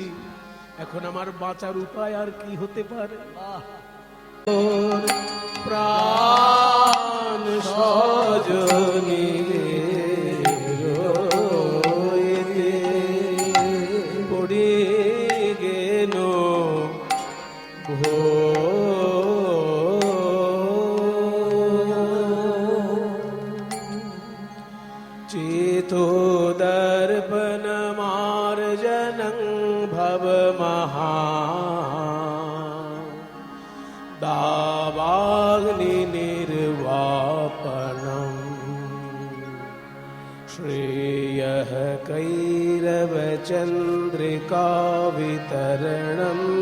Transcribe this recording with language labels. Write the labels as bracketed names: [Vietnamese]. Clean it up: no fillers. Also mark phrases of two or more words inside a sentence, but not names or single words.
[Bangla] এখন আমার বাঁচার উপায় আর কি হতে পারে? তোর প্রাণ সজনী রয়েতে পড়ে গেল [Sanskrit] चेतो दर्पण मार्जनं भव महा दावाग्नि निर्वापनम् श्रेयः कैरव चन्द्रिका वितरणम्